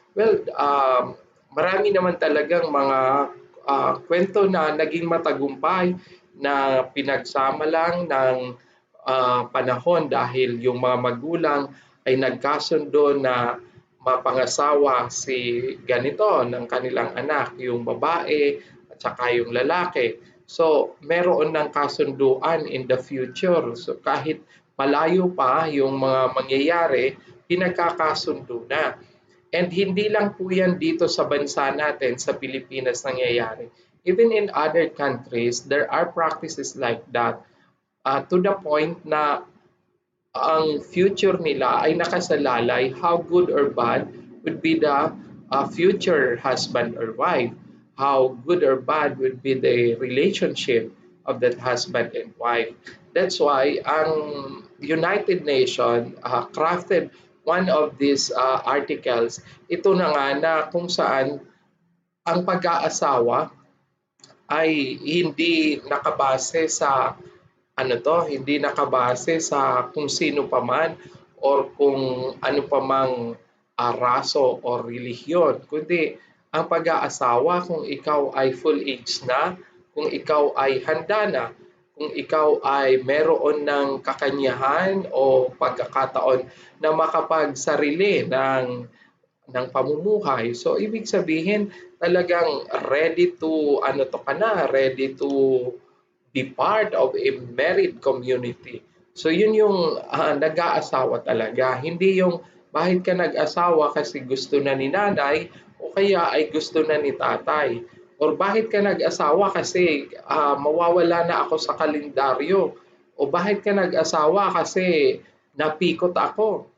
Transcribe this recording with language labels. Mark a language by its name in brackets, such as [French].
[Filipino] Well, marami naman talagang mga kwento na naging matagumpay na pinagsama lang ng panahon dahil yung mga magulang ay nagkasundo na mapangasawa si ganito ng kanilang anak, yung babae at saka yung lalaki. So, meron ng kasunduan [English] in the future. [Filipino] So, kahit malayo pa yung mga mangyayari, pinagkakasundo na. And hindi lang po yan dito sa bansa natin, sa Pilipinas nangyayari. [English] even in other countries, there are practices like that, to the point [Filipino] na ang future nila ay nakasalalay [English] how good or bad would be the future husband or wife, how good or bad would be the relationship of that husband and wife. That's why ang United Nations crafted one of these articles. [Filipino] Ito na nga na kung saan ang pag-aasawa ay hindi nakabase sa hindi nakabase sa kung sino pa man or kung ano pa mang raso o relihiyon, kundi ang pag-aasawa kung ikaw ay [English] full age [Filipino] na, kung ikaw ay handa na, kung ikaw ay meron ng kakanyahan o pagkakataon na makapagsarili ng pamumuhay. So ibig sabihin talagang [English] ready to ready to be part of a married community. [Filipino] So yun yung nag-aasawa talaga. Hindi yung bakit ka nag-asawa kasi gusto na ni nanay o kaya ay gusto na ni tatay. Or bakit ka nag-asawa kasi mawawala na ako sa kalendaryo. O bakit ka nag-asawa kasi napikot ako.